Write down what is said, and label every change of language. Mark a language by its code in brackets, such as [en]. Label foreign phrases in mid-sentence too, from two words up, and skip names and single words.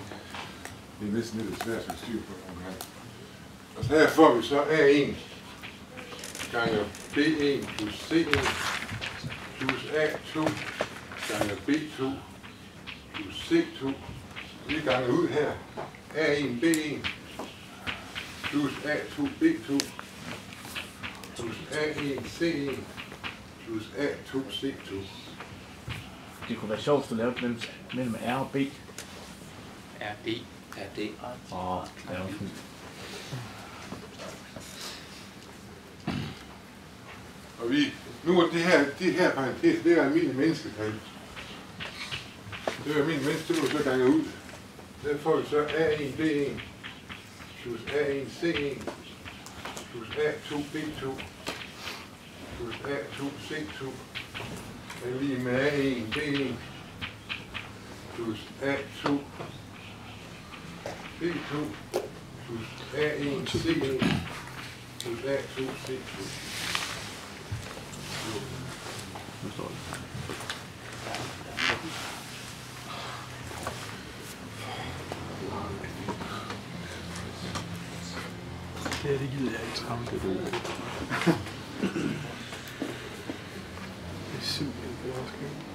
[da] Det er næsten lidt svært at styre på nogle gange. Og så her får vi så A1 gange B1 plus C1 plus A2 gange B2 plus C2. Vi ganger ud her. A1 B1 plus A2 B2 plus A1 C1 plus A2 C2. Det kunne være sjovt, hvis du lavede mellem R og B. RD. RD. Ja, Og nu er det her parentes, det er almindelig mennesketal. Det er almindelig mennesketal, det må så gange ud. Der får vi så A1 B1 plus A1 C1 plus A2 B2 plus A2 C2 er lige med A1 B1 plus A2 B2 plus A1 C1 plus A2 C2. Nu står det. Det gider jeg ikke travle. Det er simpelthen overskæld.